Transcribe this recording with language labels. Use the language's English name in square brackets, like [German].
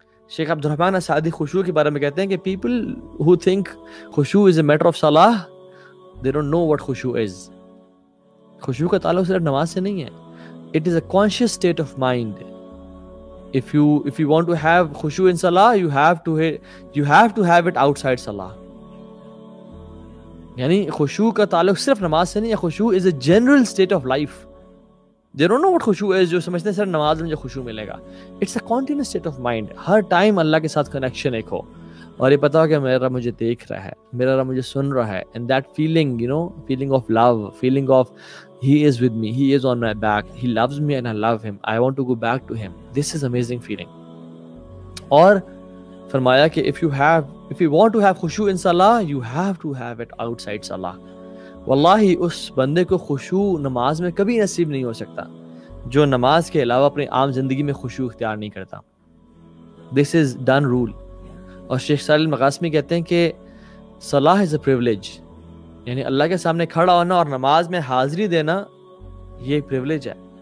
[Urdu] شیخ عبد الرحمن اسعدی خشوع کے بارے میں کہتے ہیں کہ [English] people who think خشوع is a matter of salah, they don't know what خشوع is. [Urdu] خشوع کا تعلق صرف نماز سے نہیں ہے. [English] It is a conscious state of mind. If you want to have خشوع in salah, you have to have it outside salah. [Urdu] یعنی خشوع کا تعلق صرف نماز سے نہیں ہے. [English] خشوع is a general state of life. They don't know what خشوع is. [Urdu] جو سمجھتے ہیں صرف نماز میں مجھے خشوع ملے گا. [English] It's a continuous state of mind. [Urdu] Hare time اللہ کے ساتھ کنیکشن ایک ہو اور یہ پتا ہو کہ میرا رب مجھے دیکھ رہا ہے, میرا رب مجھے سن رہا ہے. [English] And that feeling, feeling of love, feeling of he is with me, he is on my back, he loves me and I love him, I want to go back to him. This is amazing feeling. [Urdu] اور فرمایا کہ [English] if you want to have خشوع in salah, you have to have it outside salah. [Urdu] واللہ اس بندے کو خشوع نماز میں کبھی نصیب نہیں ہو سکتا جو نماز کے علاوہ اپنی عام زندگی میں خشوع اختیار نہیں کرتا. [English] This is done rule. [Urdu] اور شیخ صالح المقاسمی کہتے ہیں کہ صلاح [English] is a privilege. [Urdu] یعنی اللہ کے سامنے کھڑا ہونا اور نماز میں حاضری دینا یہ پریولیج ہے.